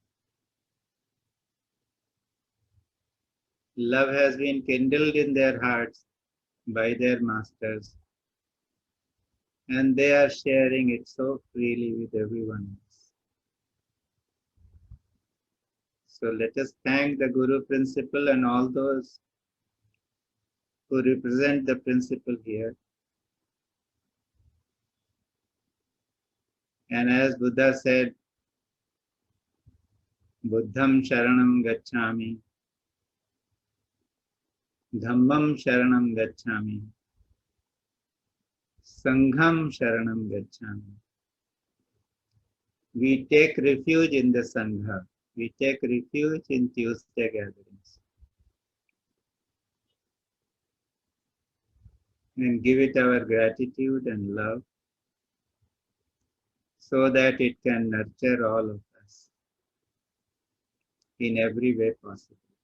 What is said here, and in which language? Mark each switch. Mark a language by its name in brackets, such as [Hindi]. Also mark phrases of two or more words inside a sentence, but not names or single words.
[English] Love has been kindled in their hearts by their masters, and they are sharing it so freely with everyone else. So let us thank the Guru Principle and all those who represent the principle here. And as Buddha said, [Pali] Buddham Sharanam Gacchami, Dhammam Sharanam Gacchami, Sangham Sharanam Gacchami. [English] We take refuge in the Sangha. We take refuge in Tuesday gatherings. And give it our gratitude and love so that it can nurture all of us in every way possible.